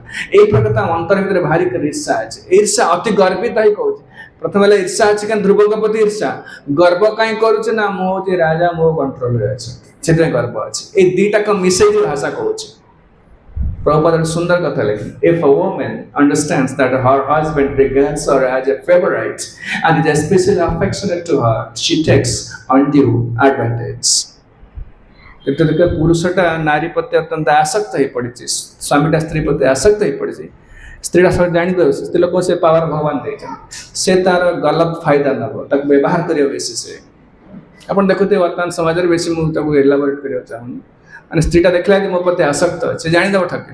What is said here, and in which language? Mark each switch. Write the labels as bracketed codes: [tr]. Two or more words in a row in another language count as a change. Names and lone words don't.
[or] ଏଇ ପ୍ରକାର ତା ଅନ୍ତର ଭିତରେ ଭାରି ଈର୍ଷା ଅଛି। ଈର୍ଷା ଅତି ଗର୍ବିତ ହିଁ କହୁଛି। ପ୍ରଥମେ ହେଲା ଈର୍ଷା ଅଛି, କାରଣ ଧ୍ରୁବଙ୍କ ପ୍ରତି ଈର୍ଷା। ଗର୍ବ କାହିଁ କରୁଛି ନା ମୁଁ ହଉଛି ରାଜା, ମୋ କଣ୍ଟ୍ରୋଲରେ ଅଛି, ସେଥିପାଇଁ ଗର୍ବ ଅଛି। ଏଇ ଦିଟାକ ମିଶେଇକି ଭାଷା କହୁଛି। ପ୍ରଭୁପାଦ ସୁନ୍ଦର କଥା ଲେଖି, [en] if a woman understands that her husband regards her as a favorite and is especially affectionate to her, she takes undue advantage. [or] ଦେଖ ପୁରୁଷଟା ନାରୀ ପ୍ରତି ଅତ୍ୟନ୍ତ ଆସକ୍ତ ହେଇ ପଡ଼ିଛି, ସ୍ୱାମୀଟା ସ୍ତ୍ରୀ ପ୍ରତି ଆସକ୍ତ ହେଇ ପଡ଼ିଛି। ସ୍ତ୍ରୀଟା ସବୁ ଜାଣିପାରୁଛି ସ୍ତ୍ରୀ ଲୋକ ସେ ପାୱାର ଭଗବାନ ଦେଇଛନ୍ତି, ସେ ତାର [hi] गलत फ़ायदा [or] ନେବ, ତାକୁ ବ୍ୟବହାର କରିବ ବେଶୀ। ସେ ଆପଣ ଦେଖୁଥିବେ ବର୍ତ୍ତମାନ ସମାଜରେ ବେଶୀ, ମୁଁ ତାକୁ ଏଲାବୋରେଟ୍ କରିବାକୁ ଚାହୁଁନି, ମାନେ ସ୍ତ୍ରୀଟା ଦେଖିଲା ଯେ ମୋ ପ୍ରତି ଆସକ୍ତ ଅଛି, ସେ ଜାଣିଦେବ ଠକେ।